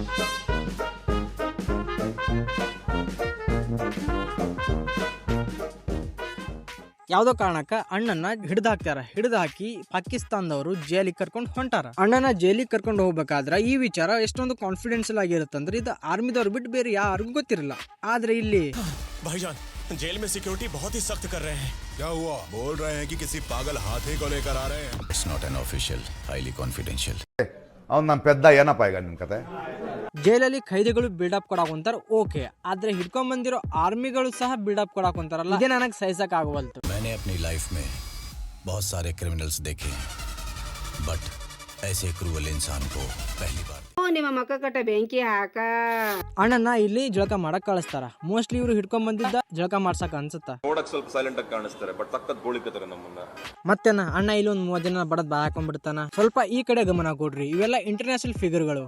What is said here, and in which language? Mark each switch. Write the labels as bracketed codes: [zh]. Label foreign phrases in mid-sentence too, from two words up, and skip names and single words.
[kn] ಯಾವ್ದೋ ಕಾರಣಕ್ಕ ಅಣ್ಣನ ಹಿಡಿದು ಹಾಕ್ತಾರ. ಹಿಡಿದು ಹಾಕಿ ಪಾಕಿಸ್ತಾನದವರು ಜೈಲಿಗೆ ಕರ್ಕೊಂಡು ಹೊಂಟಾರ. ಅಣ್ಣನ ಜೈಲಿಗೆ ಕರ್ಕೊಂಡು ಹೋಗ್ಬೇಕಾದ್ರ ಈ ವಿಚಾರ ಎಷ್ಟೊಂದು ಕಾನ್ಫಿಡೆನ್ಷಿಯಲ್ ಆಗಿರುತ್ತಂದ್ರೆ ಇದು ಆರ್ಮಿದವ್ರು ಬಿಟ್ಟು ಬೇರೆ ಯಾರಿಗೂ ಗೊತ್ತಿರಲ್ಲ. ಆದ್ರೆ ಇಲ್ಲಿ [hi] भाईजान जेल में सिक्योरिटी बहुत ही सख्त कर रहे हैं. क्या हुआ? बोल रहे हैं कि किसी पागल हाथी को लेकर आ रहे हैं. [en] It's not an official, highly confidential. [kn] ಅವ್ನು ನಮ್ಮ ಪೆದ್ದ ಏನಪ್ಪ ಈಗ ನಿಮ್ ಕತೆ. ಜೈಲಲ್ಲಿ ಖೈದಿಗಳು ಬಿಲ್ಡಪ್ ಕೊಡಾಕೊಂತಾರ, ಓಕೆ. ಆದ್ರೆ ಹಿಡ್ಕೊಂಡ್ ಬಂದಿರೋ ಆರ್ಮಿಗಳು ಸಹ ಬಿಲ್ಡಪ್ ಕೊಡಾಕೊಂತಾರಲ್ಲ, ಇದೇ ನನಗೆ ಸಹಿಸಕ್ ಆಗವಲ್ತು. [hi] मैंने अपनी लाइफ में बहुत सारे क्रिमिनल्स देखे हैं, बट ऐसे क्रूअल इंसान को पहली बार. [kn] ನಿಮ್ಮ ಮಕ್ಕ ಕಟ್ಟ ಬೆಂಕಿ ಹಾಕ. ಅಣ್ಣನ ಇಲ್ಲಿ ಜಳಕ ಮಾಡಕ್ ಕಳಿಸ್ತಾರ. ಮೋಸ್ಟ್ಲಿ ಇವ್ರು ಹಿಡ್ಕೊಂಡ್ ಬಂದಿದ್ದ ಜಳಕ ಮಾಡ್ಸಕ್ ಅನ್ಸುತ್ತ. ನೋಡಕ್ ಸ್ವಲ್ಪ ಸೈಲೆಂಟ್ ಆಗಿ ಕಾಣಿಸ್ತಾರೆ, ಬಟ್ ತಕ್ಕದ್ ಗೋಳಿಕತಾರೆ ನಮ್ಮನ್ನ. ಮತ್ತೇನ ಅಣ್ಣ ಇಲ್ಲಿ ಒಂದ್ 30 ಜನ ಬಡದ್ ಬಾಯ್ ಹಾಕೊಂಡ್ಬಿಡ್ತಾನ. ಸ್ವಲ್ಪ ಈ ಕಡೆ ಗಮನ ಕೊಡ್ರಿ, ಇವೆಲ್ಲ ಇಂಟರ್ನ್ಯಾಷನಲ್ ಫಿಗರ್ಗಳು.